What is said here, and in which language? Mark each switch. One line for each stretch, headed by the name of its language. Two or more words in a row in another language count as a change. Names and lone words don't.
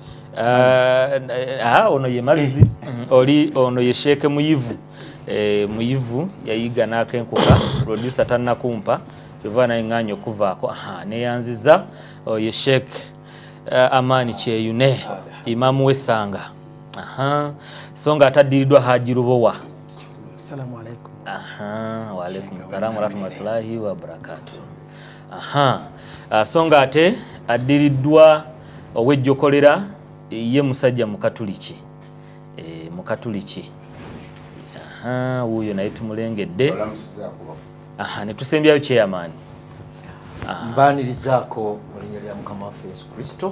Ganda: ono ye Mazzi oli ono ye Sheikh Muyivu Muyivu yayiga n'akenkuka producer tannakumpa kivana eng'anyo kuvaako neyanziza ye Sheikh Amani Kyeyune Imamu w'Essanga so nga ataddiriddwa Haji Rubowa.
Arabic: السلام عليكم. وعليكم السلام ورحمة الله وبركاته.
Ganda: So nga ate addiriddwa ow'ejjokolera ye musajja Mukatuliki. Mukatuliki. Wuuyo naye tumulengedde. Ne tusembyayo chairman. Mbanirizaako mu linnya lya Mukama waffe Yesu Kristo.